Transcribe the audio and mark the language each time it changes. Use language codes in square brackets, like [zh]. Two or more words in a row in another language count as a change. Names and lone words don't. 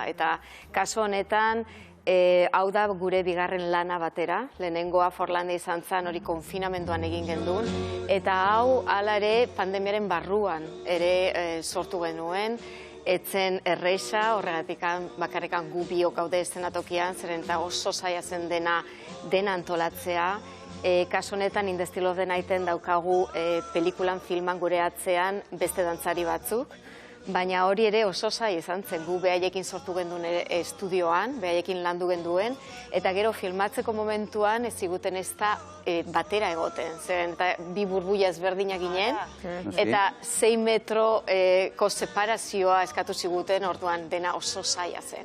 [eu] Eta kasu honetan, hau da gure bigarren lana batera, lehenengoa Forlandia izan zen hori konfinamenduan egin gendun, eta hau hala ere pandemiaren barruan ere sortu genuen, etzen erresa, horregatik bakarrekan gu biok gaude eszenatokian, zeren eta oso zaila zen dena antolatzea. Kasu honetan In the Still of the Nighten daukagu pelikulan, filman gure atzean beste dantzari batzuk, baina hori ere oso zaila izan zen, gu behaiekin sortu genduen estudioan, behaiekin landu genduen, eta gero filmatzeko momentuan ez ziguten ez da batera egoten, zeren eta bi burbuia ezberdinak ginen, eta 6 metroko separazioa eskatu ziguten, orduan dena oso zaila zen.